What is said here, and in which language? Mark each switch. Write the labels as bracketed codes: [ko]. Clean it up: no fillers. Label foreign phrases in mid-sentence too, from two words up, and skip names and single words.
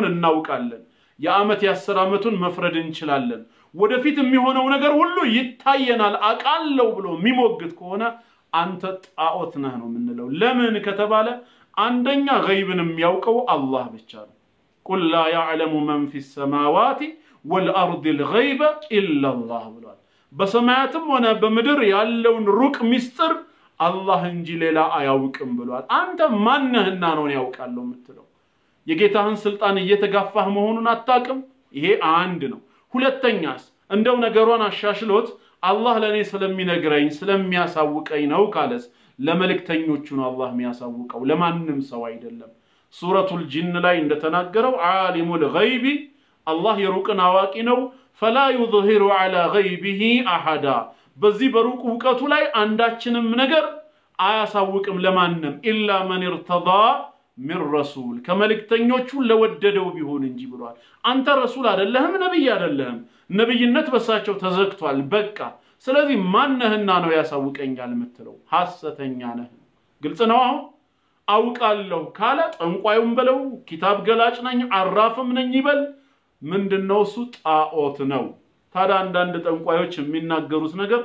[am] እናውቃለን የዓመት የ10 ዓመቱን መፍረድ እንችላለን ወደፊት የሚሆነው ነገር ሁሉ ይታየናል አቃለው ብሎ የሚሞግት ከሆነ አንተ ጣዖት ነህ ነው የምንለው ለምን ከተባለ አንደኛ ገይብን የሚያውቀው አላህ ብቻ ነው [ar] قل لا يعلم من في السماوات والارض الغيب الا الله [am] ብሏል በሰማያትም ሆነ በምድር ያለውን ሩቅ ሚስጥር አላህ እንጂ ሌላ አያውቅም ብሏል አንተ ማን ነህና ነው ያውቃለው የምትለው የጌታህን ስልጣን እየተጋፋህ መሆኑን አታውቅም ይሄ አንድ ነው ሁለተኛስ እንደው ነገሩን አሻሽሎት አላህ ለኔ ስለሚነግረኝ ስለሚያሳውቀኝ ነው ካለስ ለመልእክተኞቹ ነው አላህ የሚያሳውቀው ለማንንም ሰው አይደለም ሱረቱል ጂን ላይ እንደተናገረው [ar] عالم الغيب [am] አላህ የሩቅን አዋቂ ነው [ar] فلا يظهر على غيبه احد [am] በዚህ በሩቅ ዕውቀቱ ላይ አንዳችንም ነገር አያሳውቅም ለማንንም [ar] إلا من ارتضى من رسول [am] ከመልእክተኞቹ ለወደደው ቢሆን እንጂ ብሏል አንተ ረሱል አይደለህም ነብይ አይደለህም ነብይነት በሳቸው ተዘግቷል በቃ ስለዚህ ማን ነህና ነው ያሳውቀኛል የምትለው ሐሰተኛ ነህ ግልጽ ነው አውቃለሁ ካለ ጠንቋዩም በለው ኪታብ ገላጭ ነኝ አራፍም ነኝ ይበል ምንድነው እሱ ጣዖት ነው ታዲያ አንዳንድ ጠንቋዮች የሚናገሩት ነገር